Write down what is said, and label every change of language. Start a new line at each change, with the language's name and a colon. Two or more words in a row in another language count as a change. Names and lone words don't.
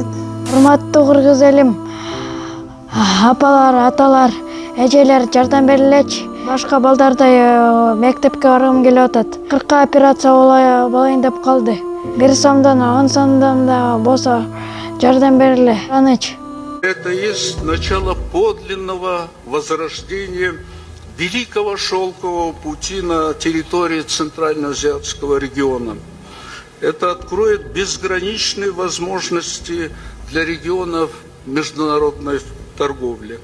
Kyrgyz: Урматтуу кыргыз элим, апалар, аталар, эжелер жардам берилечи. Башка балдардай мектепке баргым келип атат. 40 операция болайын деп калды. 1 сомдон 10 сомдон да болсо жардам бериле.
Russian: Это есть начало подлинного возрождения великого шелкового пути на территории Центральноазиатского региона. Это откроет безграничные возможности для регионов международной торговли.